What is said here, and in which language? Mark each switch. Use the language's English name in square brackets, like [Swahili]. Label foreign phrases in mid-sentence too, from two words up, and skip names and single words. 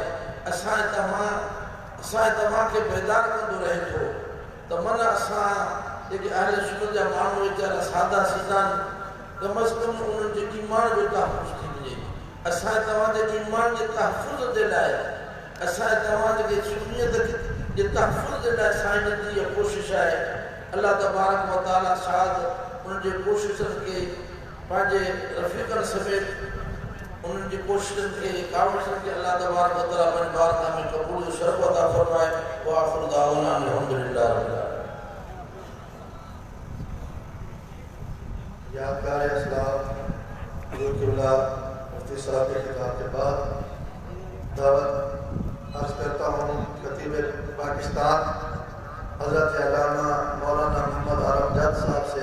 [Sindhi] असां तव्हांखे बेदार कंदो रहे थो त मन असां जेके अहले सुन्नत जा माण्हू वीचारा सादा सीधा कम अज़ कम उन्हनि जे ईमान जो तहफ़ुज़ थी वञे। असां तव्हांजे ईमान जे तहफ़ुज़ जे लाइ असां तव्हांजे सुन्नियत जे तहफ़ुज़ जे लाइ साईं जी इहा कोशिशि आहे। [Arabic] الله تبارك و تعالى [Sindhi] शायद उन्हनि जी कोशिशनि खे पंहिंजे रफ़ीक़नि समेत उन्हनि जी कोशिशनि खे कावड़नि खे [Arabic] الله تبارك و تعالى [Sindhi] पंहिंजे बारगाह में क़बूल जो शरफ़ अता फरमाए। [Arabic] و آخر دعوانا الحمد لله رب العالمين. [Urdu] یادگار اسلام قبلہ مفتی صاحب کے خطاب کے بعد دعوت عرض کرتا ہوں خطیب پاکستان حضرت علامہ مولانا محمد آرم جد صاحب سے.